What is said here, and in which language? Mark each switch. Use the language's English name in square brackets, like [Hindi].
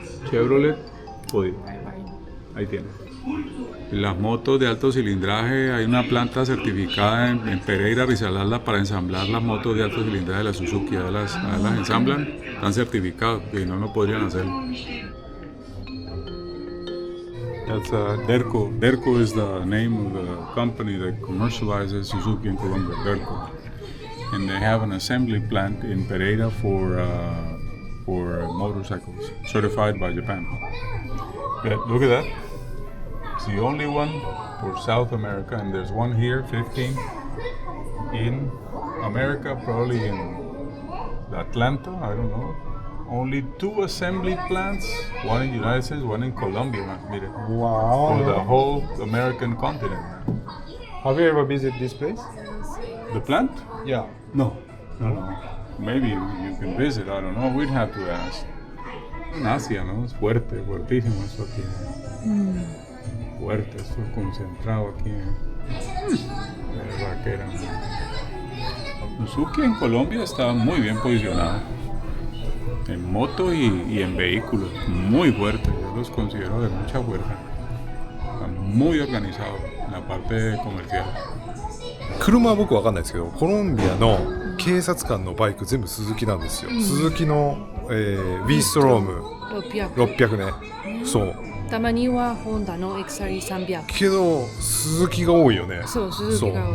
[Spanish] Chevrolet, jodido. Ahí tiene. Las motos de alto cilindraje, hay una planta certificada en Pereira, Risaralda, para ensamblar las motos de alto cilindraje de la Suzuki. A las ensamblan, están certificados, que no lo podrían hacer. [English] That's Derco. Derco is the name of the company that commercializes Suzuki in Colombia, Derco. And they have an assembly plant in Pereira for motorcycles, certified by Japan. Yeah, look at that. It's the only one for South America, and there's one here, 15, in America, probably in Atlanta, I don't know. Only 2 assembly plants, one in the United States, one in Colombia, man. [Spanish] Mire, [English] Wow. for the whole American continent. Man. Have you ever visited this place? The plant? Yeah. No. Maybe you can visit, I don't know, we'd have to ask. [Spanish] En Asia, ¿no? Es fuerte, fuertísimo esto aquí. Fuerte, esto es concentrado aquí. De vaquera. Suzuki en Colombia está muy bien posicionado. En moto y en vehículos. Muy fuerte, yo los considero de mucha fuerza. Están muy organizados en la parte comercial. [Japanese] 車は僕わかんないですけど、コロンビアの警察官のバイク全部スズキなんですよ。スズキの、ウィーストローム600ね。そう。たまにはホンダの XR300。けどスズキが多いよね。そう、スズキが多い。